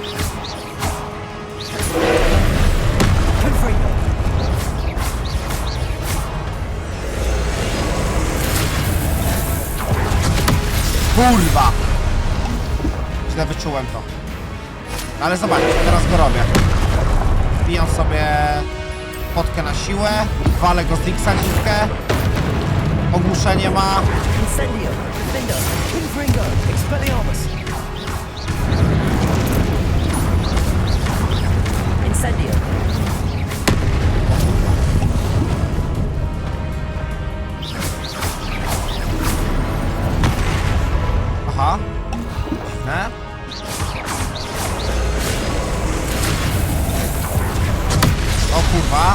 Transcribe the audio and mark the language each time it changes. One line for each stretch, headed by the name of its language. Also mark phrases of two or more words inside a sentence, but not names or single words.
Polish: Kurwa! Źle wyczułem to. Ale zobaczcie, teraz go robię. Wbijam sobie potkę na siłę, walę go z X-a dziwkę. Ogłuszenie ma. Incendio! Defender! Confringo! Expelliarmus! Incendio! Aha. Dziwne. O kurwa.